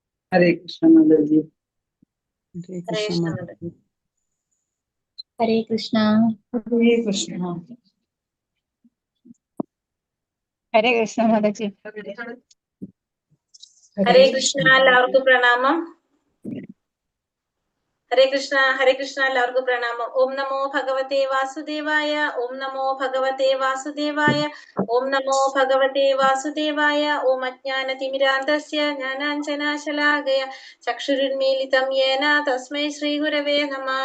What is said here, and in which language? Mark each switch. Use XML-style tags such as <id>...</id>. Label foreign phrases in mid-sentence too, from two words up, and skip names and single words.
<hi>हरे कृष्ण माताजी। हरे कृष्ण माताजी। हरे कृष्ण। हरे कृष्ण। हरे कृष्ण माताजी। हरे कृष्ण</hi> <ml>എല്ലാവർക്കും പ്രണാമം. ഹരേ കൃഷ്ണ എല്ലാവർക്കും പ്രണാമം.</ml> <sa>ഓം നമോ ഭഗവതേ വാസുദേവായ. ഓം നമോ ഭഗവതേ വാസുദേവായ. ഓം നമോ ഭഗവതേ വാസുദേവായ. ഓം അജ്ഞാനതിമിരാന്തസ്യ ജ്ഞാനാഞ്ജനാശലാകയ ചക്ഷുരുന്മീലിതം യേന തസ്മൈ ശ്രീഗുരവേ നമഃ.</sa>